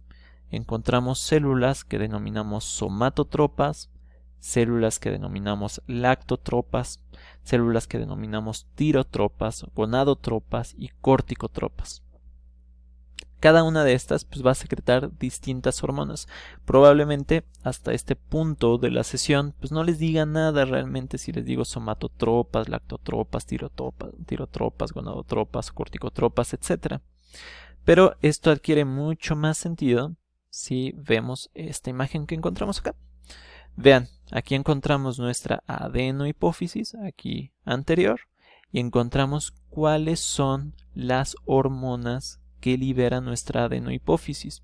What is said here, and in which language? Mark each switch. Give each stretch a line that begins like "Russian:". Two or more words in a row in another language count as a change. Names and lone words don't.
Spanish: Encontramos células que denominamos somatotropas, células que denominamos lactotropas, células que denominamos tirotropas, gonadotropas y corticotropas. Cada una de estas pues, va a secretar distintas hormonas. Probablemente hasta este punto de la sesión pues, no les diga nada realmente si les digo somatotropas, lactotropas, tirotropas, gonadotropas, corticotropas, etc. Pero esto adquiere mucho más sentido si vemos esta imagen que encontramos acá. Vean, aquí encontramos nuestra adenohipófisis, aquí anterior, y encontramos cuáles son las hormonas que libera nuestra adenohipófisis.